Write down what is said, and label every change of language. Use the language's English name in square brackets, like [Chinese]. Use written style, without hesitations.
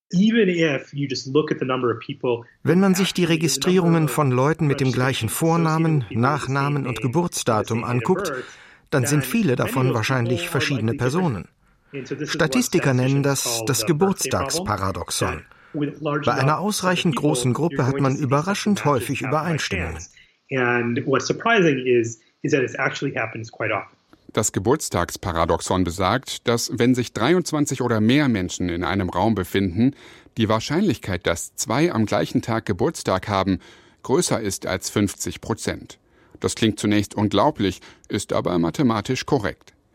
[German] Wenn man sich die Registrierungen von Leuten mit dem gleichen Vornamen, Nachnamen und Geburtsdatum anguckt, dann sind viele davon wahrscheinlich verschiedene Personen. Statistiker nennen das das Geburtstagsparadoxon. Bei einer ausreichend großen Gruppe hat man überraschend häufig Übereinstimmungen. [English] And what's surprising is that it actually happens quite often. [German] Das Geburtstagsparadoxon besagt, dass wenn sich 23 oder mehr Menschen in einem Raum befinden, die Wahrscheinlichkeit, dass zwei am gleichen Tag Geburtstag haben, größer ist als 50%. Das klingt zunächst unglaublich, ist aber mathematisch korrekt.